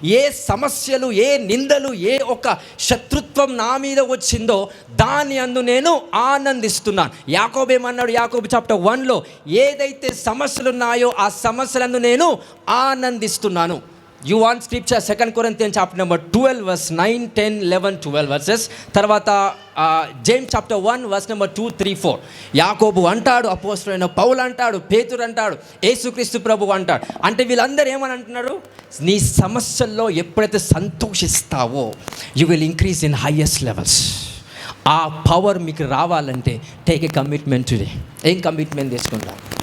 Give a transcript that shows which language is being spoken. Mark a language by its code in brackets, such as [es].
[te] ఏ సమస్యలు, ఏ నిందలు, ఏ ఒక శత్రుత్వం నా మీద వచ్చిందో దాని యందు నేను ఆనందిస్తున్నాను. యాకోబు ఏమన్నాడు? యాకోబు చాప్టర్ 1లో ఏదైతే సమస్యలు ఉన్నాయో ఆ సమస్యలందు నేను ఆనందిస్తున్నాను. [en] You want scripture? 2 Corinthians chapter number 12 verse 9, 10, 11, 12 verses. [te] తర్వాత [en] James chapter 1 verse number 2, 3, 4. [te] యాకోబు అంటాడు, అపోస్తలుడైన పౌలు అంటాడు, పేతురు అంటాడు, యేసుక్రీస్తు ప్రభువు అంటాడు. అంటే వీళ్ళందరూ ఏమని అంటున్నారు? నీ సమస్యల్లో ఎప్పుడైతే సంతోషిస్తావో [en] You will increase in highest levels. [te] ఆ పవర్ మీకు రావాలంటే [en] Take a commitment today. [te] ఏం కమిట్మెంట్ తీసుకుంటాం?